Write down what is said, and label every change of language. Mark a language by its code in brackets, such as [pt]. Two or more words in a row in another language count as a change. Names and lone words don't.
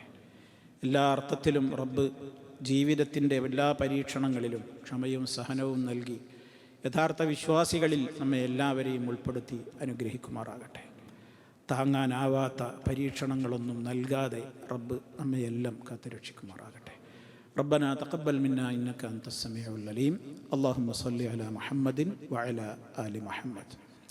[ml] എല്ലാ അർത്ഥത്തിലും റബ്ബ് ജീവിതത്തിൻ്റെ എല്ലാ പരീക്ഷണങ്ങളിലും ക്ഷമയും സഹനവും നൽകി യഥാർത്ഥ വിശ്വാസികളിൽ നമ്മെ എല്ലാവരെയും ഉൾപ്പെടുത്തി അനുഗ്രഹിക്കുമാറാകട്ടെ. താങ്ങാനാവാത്ത പരീക്ഷണങ്ങളൊന്നും നൽകാതെ റബ്ബ് നമ്മയെല്ലാം കാത്തുരക്ഷിക്കുമാറാകട്ടെ. [ar] ربنا تقبل منا إنك أنت السميع العليم. اللهم صل على محمد وعلى آل محمد.